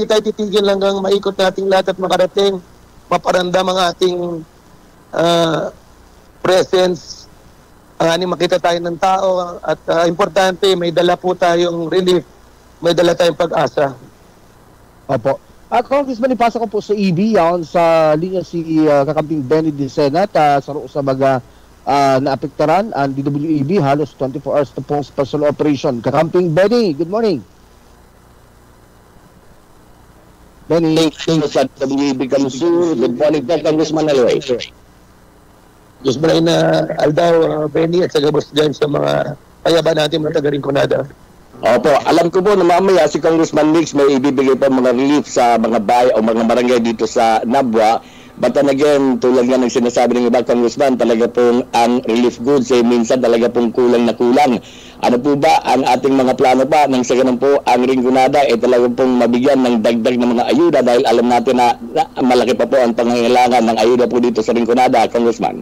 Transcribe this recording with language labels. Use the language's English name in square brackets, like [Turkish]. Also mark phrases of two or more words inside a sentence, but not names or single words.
[Filipino] Hindi tayo titigil hanggang maikot nating lahat at makarating. Maparandam ang ating presence, makita tayo ng tao at importante, may dala po tayong relief, may dala tayong pag-asa. [Bikol] Opo. Congressman, ipasa ko po sa EB yan sa linya si kakamping Benny Dicena sa baga naapektaran ang DWAB halos 24 hours na pong [English] special operation. [Bikol] Kakamping Benny, [English] good morning. [Bikol] Benny. [English] Sa WAB Kamsur, good morning po, Congressman Aloy. [Bikol] Diyos mo na Aldaw, Benny at sa gabos dyan sa mga payaban natin mga taga-Rinconada. [Filipino] Opo, alam ko po na mamaya si Congressman Nix may ibibigay po mga relief sa mga bahay o mga barangay dito sa Nabwa. [English] But then again, [Filipino] tulad nga ng sinasabi ng iba, Congressman, talaga pong ang relief goods minsan talaga pong kulang na kulang. Ano po ba ang ating mga plano pa nang sa ganun po ang Rinconada talaga pong mabigyan ng dagdag ng mga ayuda dahil alam natin na malaki pa po ang pangangailangan ng ayuda po dito sa Rinconada, Congressman?